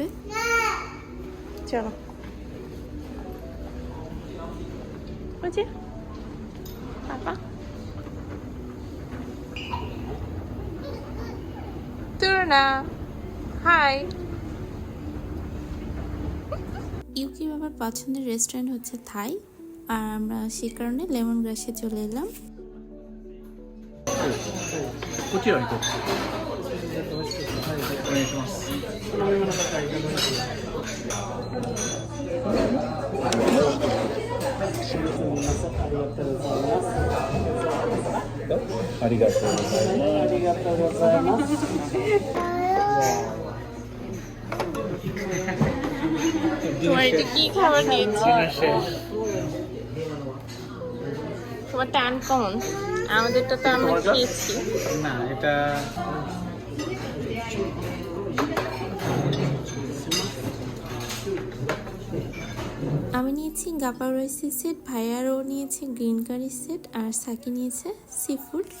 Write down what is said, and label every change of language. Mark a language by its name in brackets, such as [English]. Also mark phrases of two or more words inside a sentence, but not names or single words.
[Bangla] চলো বুঝি পাপা তুরনা হাই। ইউকি বাবার পছন্দের রেস্টুরেন্ট হচ্ছে থাই, আর আমরা সেই কারণে [English] lemon grass [Bangla] চলে এলাম। [Japanese] こっちは行こう。お願いします。ありがとうございます。ありがとうございます。 [Bangla] তোমার এটা কি খাবার নিয়েছি? তোমার টান কমন, আমাদেরটা তো আমরা খেয়েছি। না এটা আমি নিয়েছি গাপা রাইসের সেট, ভাইয়ারও নিয়েছে [English] green curry set, [Bangla] আর সাকি নিয়েছে [English] sea food.